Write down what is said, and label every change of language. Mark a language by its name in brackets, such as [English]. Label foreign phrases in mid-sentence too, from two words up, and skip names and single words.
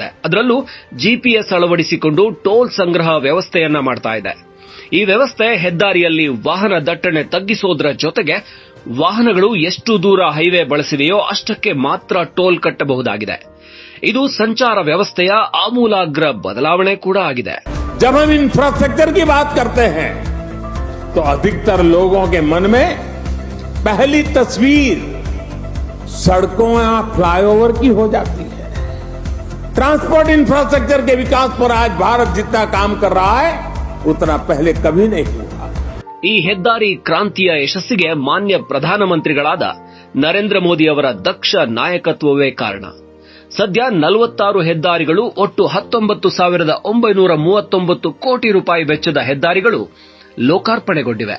[Kannada] ಅದರಲ್ಲೂ ಜಿಪಿಎಸ್ ಅಳವಡಿಸಿಕೊಂಡು ಟೋಲ್ ಸಂಗ್ರಹ ವ್ಯವಸ್ಥೆಯನ್ನ ಮಾಡ್ತಾ ಇದೆ. ಈ ವ್ಯವಸ್ಥೆ ಹೆದ್ದಾರಿಯಲ್ಲಿ ವಾಹನ ದಟ್ಟಣೆ ತಗ್ಗಿಸೋದ್ರ ಜೊತೆಗೆ ವಾಹನಗಳು ಎಷ್ಟು ದೂರ ಹೈವೇ ಬಳಸಿವೆಯೋ ಅಷ್ಟಕ್ಕೆ ಮಾತ್ರ ಟೋಲ್ ಕಟ್ಟಬಹುದಾಗಿದೆ. ಇದು ಸಂಚಾರ ವ್ಯವಸ್ಥೆಯ ಆಮೂಲಾಗ್ರ ಬದಲಾವಣೆ ಕೂಡ ಆಗಿದೆ. [Hindi] जब हम इंफ्रास्ट्रक्चर की बात करते हैं तो अधिकतर लोगों के मन में पहली तस्वीर सड़कों या फ्लाईओवर की हो जाती है. [English] transport infrastructure [Hindi] के विकास पर आज भारत जितना काम कर रहा है उतना पहले कभी नहीं हुआ. [Kannada] ಈ ಹೆದ್ದಾರಿ ಕ್ರಾಂತಿಯ ಯಶಸ್ಸಿಗೆ ಮಾನ್ಯ ಪ್ರಧಾನಮಂತ್ರಿಗಳಾದ ನರೇಂದ್ರ ಮೋದಿ ಅವರ ದಕ್ಷ ನಾಯಕತ್ವವೇ ಕಾರಣ. ಸದ್ಯ 46 ಹೆದ್ದಾರಿಗಳು, ಒಟ್ಟು 19,939 ಕೋಟಿ ರೂಪಾಯಿ ವೆಚ್ಚದ ಹೆದ್ದಾರಿಗಳು ಲೋಕಾರ್ಪಣೆಗೊಂಡಿವೆ.